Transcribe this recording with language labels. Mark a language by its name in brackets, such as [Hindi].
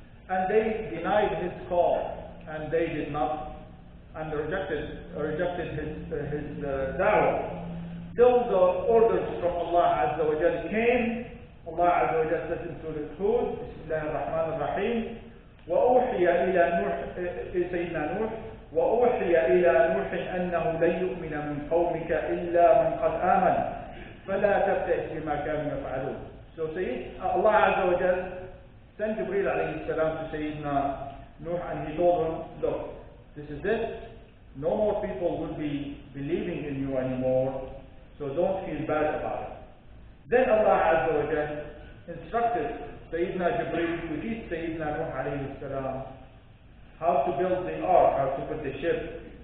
[English] And they denied his call, and they did not, and rejected his da'wah. Till the orders from Allah Azza wa Jal came. Allah Azza wa Jal says in Surah Hud, [Arabic] Bismillah ar-Rahman ar-Rahim, وأوحي إلى نوح سيدنا نوح وأوحي إلى نوح أنه لن يؤمن من قومك إلا من قد آمن فلا تبتئس بما كانوا يفعلون. [English] So Allah Azza wa Jal sent Jibreel alayhi salam to Sayyidina Nuh, and he told him, look, this is it. No more people will be believing in you anymore, so don't feel bad about it. Then Allah Azza wa Jal instructed Sayyidina Jibreel to teach Sayyidina Nuh alayhi salam how to build the ark, how to put the ship.